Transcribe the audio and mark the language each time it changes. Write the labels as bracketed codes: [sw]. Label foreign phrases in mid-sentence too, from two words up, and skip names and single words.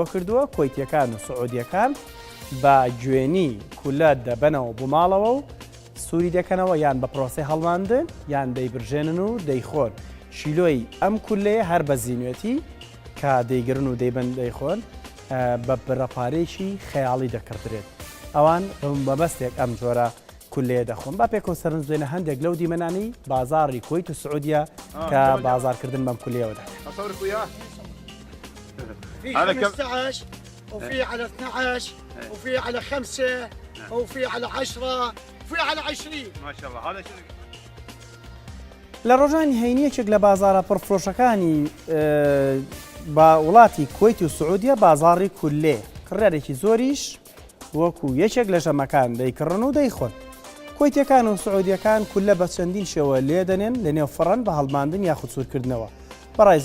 [ckb] کردووە کۆیتیەکان و سعودیەکان بە گوێنی کولە دەبەنەوە بۆ ماڵەوە و سووری دەکەنەوە یان بە پرۆسی هەڵماندن یان دەیبرژێنن و دەیخۆن شیلۆی ئەم کولەیە هەر بە زیینوێتی کە دەیگرن و دەیبن دەیخۆن بە بەرەپارێکی خەیاڵی دەکردرێت ئەوان بەبەستێک ئەم جۆرە کولێ دەخۆن با پێکەوە سەرنج دوێنە هەندێک لەو دیمەنانی بازاڕی کوێیت و سعودیە کە بازارکردن بەم کولێەوەدا [ar] في 15 وفي على 12 وفي على 5 وفي على 10 وفي على 20 ما شاء الله هذا شنو [ckb] لە ڕۆژانی هەینیەکێک لە بازارە پڕفرۆشەکانی با وڵاتی کوێیت و سعودیە بازاڕی کولێ کڕارێکی زۆریش وەکو یەکێک لە ژەمەکان دەیکڕن و دەیخۆن کۆیتیەکان و سعودیەکان کولە بە چەندین شێوە لێ دەنێن لە نێو فڕەن بە هەڵماندن یاخود سوورکردنەوە بەڕای